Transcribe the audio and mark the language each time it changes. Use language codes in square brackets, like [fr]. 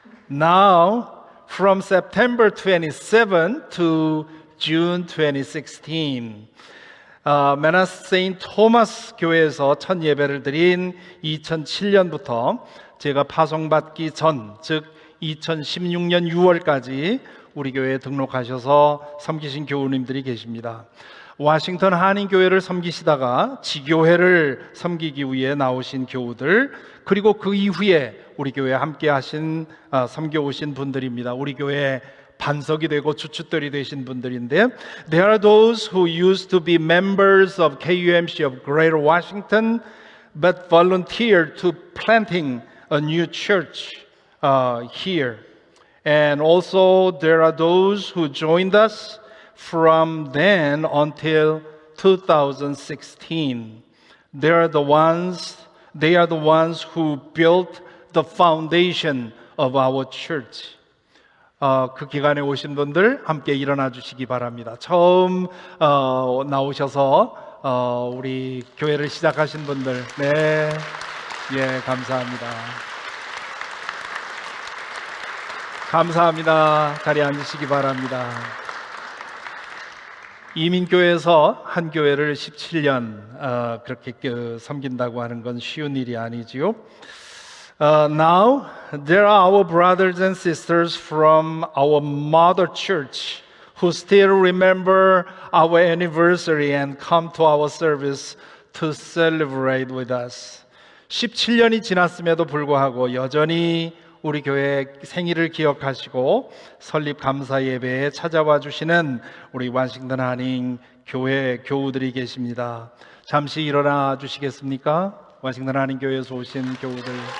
[ko] Now, from September 27 to June 2016, 메나스 세인트 토마스 교회에서 첫 예배를 드린 2007년부터 제가 파송받기 전, 즉 2016년 6월까지 우리 교회에 등록하셔서 섬기신 교우님들이 계십니다. 워싱턴 한인교회를 섬기시다가 지교회를 섬기기 위해 나오신 교우들, 그리고 그 이후에 우리 교회에 함께 하신 섬겨오신 분들입니다. [en] 우리 교회에 반석이 되고 주춧돌이 되신 분들인데, There are those who used to be members of KUMC of Greater Washington but volunteered to planting a new church here. And also there are those who joined us from then until 2016. They are the ones who built the foundation of our church. [ko] 그 기간에 오신 분들 함께 일어나 주시기 바랍니다. 처음 나오셔서 우리 교회를 시작하신 분들, 네, 예, 감사합니다. 감사합니다. 자리에 앉으시기 바랍니다. 이민교회에서 한 교회를 17년 그렇게 섬긴다고 하는 건 쉬운 일이 아니지요. [en] Now there are our brothers and sisters from our mother church who still remember our anniversary and come to our service to celebrate with us. [ko] 17년이 지났음에도 불구하고 여전히 우리 교회 생일을 기억하시고 설립 감사 예배에 찾아와 주시는 우리 워싱턴 한인 교회 교우들이 계십니다. 잠시 일어나 주시겠습니까? 워싱턴 한인 교회에서 오신 교우들.